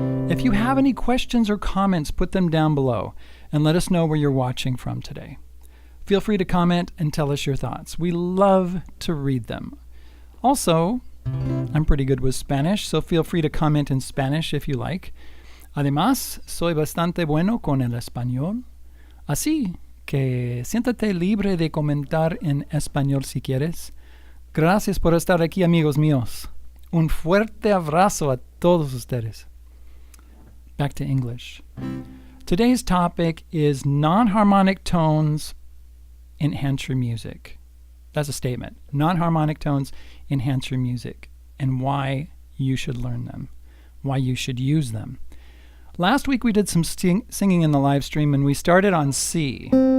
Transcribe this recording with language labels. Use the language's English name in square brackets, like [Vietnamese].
[English] If you have any questions or comments, put them down below and let us know where you're watching from today. Feel free to comment and tell us your thoughts. We love to read them. Also, I'm pretty good with Spanish, so feel free to comment in Spanish if you like. [Spanish] Además, soy bastante bueno con el español. Así que siéntate libre de comentar en español si quieres. Gracias por estar aquí, amigos míos. Un fuerte abrazo a todos ustedes. [English] Back to English. Today's topic is non-harmonic tones enhance your music. That's a statement. Non-harmonic tones enhance your music and why you should learn them, why you should use them. Last week we did some singing in the live stream and we started on C.